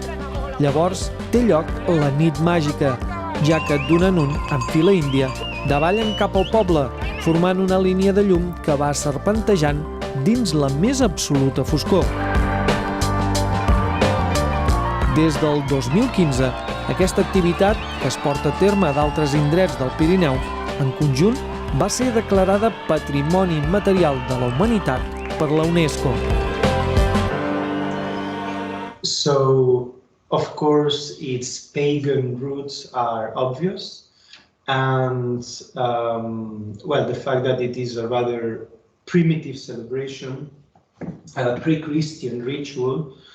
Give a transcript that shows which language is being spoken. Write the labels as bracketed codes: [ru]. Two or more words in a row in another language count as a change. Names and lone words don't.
[ca] Llavors té lloc la nit màgica, ja que d'un en un, en fila índia, davallen cap al poble, formant una línia de llum que va serpentejant dins la més absoluta foscor. Des del 2015, aquesta activitat, que es porta a terme a d'altres indrets del Pirineu, en conjunt va ser declarada Patrimoni Immaterial de la Humanitat per la UNESCO. [en] So, of course, its pagan roots are obvious, and well, the fact that it is a rather primitive celebration, a pre-Christian ritual,